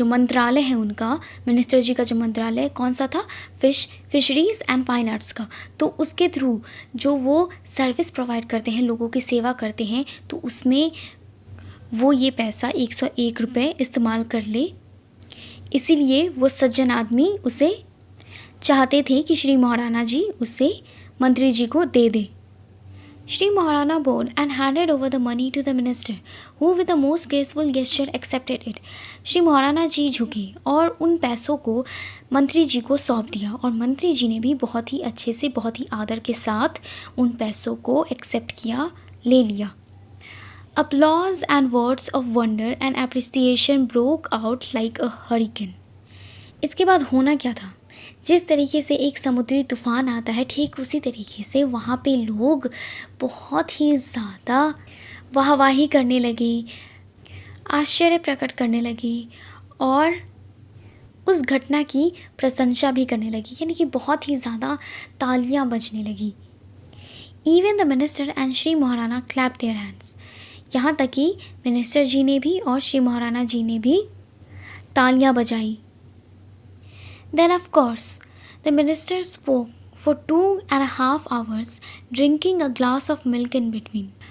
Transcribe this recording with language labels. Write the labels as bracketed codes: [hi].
[hi] जो मंत्रालय है उनका, मिनिस्टर जी का जो मंत्रालय कौन सा था, फिशरीज़ एंड फाइन आर्ट्स का, तो उसके थ्रू जो वो सर्विस प्रोवाइड करते हैं, लोगों की सेवा करते हैं, तो उसमें वो ये पैसा 101 रुपये इस्तेमाल कर ले। इसीलिए वो सज्जन आदमी उसे चाहते थे कि श्री महाराणा जी उसे मंत्री जी को दे दे। [en] Shri Maharana bowed and handed over the money to the minister, who with the most graceful gesture accepted it. [hi] Shri Maharana जी झुके और उन पैसों को मंत्री जी को सौंप दिया और मंत्री जी ने भी बहुत ही अच्छे से, बहुत ही आदर के साथ उन पैसों को एक्सेप्ट किया, ले लिया। [en] Applause and words of wonder and appreciation broke out like a hurricane. [hi] इसके बाद होना क्या था? जिस तरीके से एक समुद्री तूफ़ान आता है, ठीक उसी तरीके से वहाँ पे लोग बहुत ही ज़्यादा वाहवाही करने लगे, आश्चर्य प्रकट करने लगे और उस घटना की प्रशंसा भी करने लगी, यानी कि बहुत ही ज़्यादा तालियां बजने लगी। [en] even the minister and Shri Maharana clap their hands, [hi] यहाँ तक कि मिनिस्टर जी ने भी और श्री महाराणा जी ने भी तालियां बजाई। [en] Then of course the minister spoke for 2.5 hours, drinking a glass of milk in between.